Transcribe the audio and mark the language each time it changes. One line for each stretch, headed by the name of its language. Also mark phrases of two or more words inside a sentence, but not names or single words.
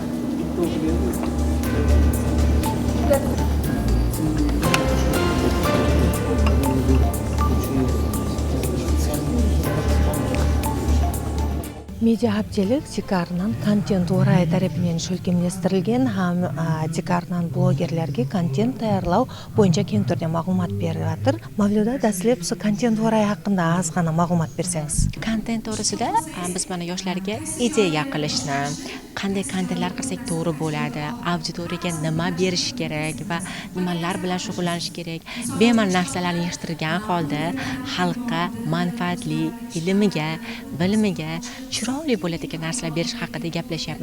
Kara-Kalpak: Медиа хаптелік тикарынан контент орай тарапынан шөлкемлестірілген һәм тикарынан блогерлерге контент таярлау бойынша кең түрде мағлумат беріп жатыр. Мавлюда Даслеп контент орай хақында аз ғана мағлумат берсеңіз.
Uzbek: Контент to'g'risida biz mana yoshlarga ideya qilishni, qanday kontentlar qilsak to'g'ri bo'ladi, auditoriyaga nima berish kerak va nimalar bilan shug'ullanish kerak, bemalol narsalarni yig'ishtirgan holda xalqqa manfaatli, ilmiga, bilimiga chiroyli bo'ladigan narsalar berish haqida gaplashyapmiz.